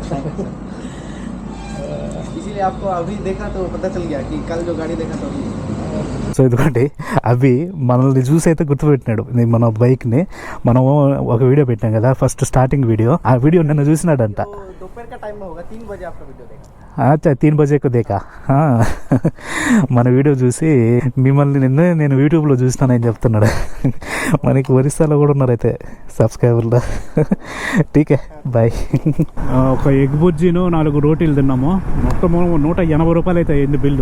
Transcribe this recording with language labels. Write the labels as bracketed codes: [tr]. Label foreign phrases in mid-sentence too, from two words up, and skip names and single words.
[hi] इसीलिए आपको अभी देखा तो पता चल गया कि कल जो गाड़ी देखा तो अभी [te] సో ఇదిగోండి అవి మనల్ని చూసి అయితే గుర్తుపెట్టినాడు. మన బైక్ని మనం ఒక వీడియో పెట్టాం కదా, ఫస్ట్ స్టార్టింగ్ వీడియో. ఆ వీడియో నిన్న చూసినాడంట. [hi] दोपहर का टाइम में होगा 3 बजे आपका वीडियो देखा. अच्छा 3 बजेकु देखा. [te] మన వీడియో చూసి మిమ్మల్ని నేను యూట్యూబ్లో చూసినానని చెప్తున్నాడు. మనకి ఒరిస్సాలో కూడా ఉన్నారు అయితే సబ్స్క్రైబర్లో. [hi] ठीक भाई. [te] ఒక ఎగ్ బుజ్జిను 4 రోటీలు తిన్నాము. మొత్తం 180 రూపాయలు అయితే అయింది బిల్లు.